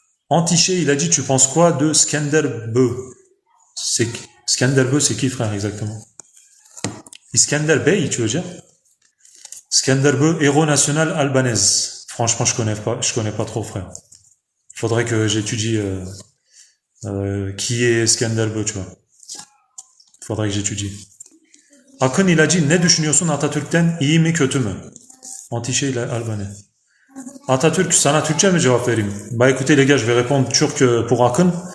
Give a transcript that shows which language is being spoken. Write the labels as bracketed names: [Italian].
[French] Antiché, il a dit tu penses quoi de Skanderbeu? Skanderbeu, c'est qui, frère, exactement? Iskander Bey, tu veux dire? Skanderbeu, héros national albanaise. Franchement, je connais pas trop, frère. Faudrait que j'étudie qui est Skanderbeu, tu vois. Faudrait que j'étudie. [Turkish] Akın, [French] il a dit [Turkish] ne düşünüyorsun Atatürk'ten, iyi mi kötü mü? [French] Antiché, il a albanais. [Turkish] Atatürk, sana Türkçe mi cevap vereyim? [French] Bah écoutez les gars, je vais répondre turc pour Akın.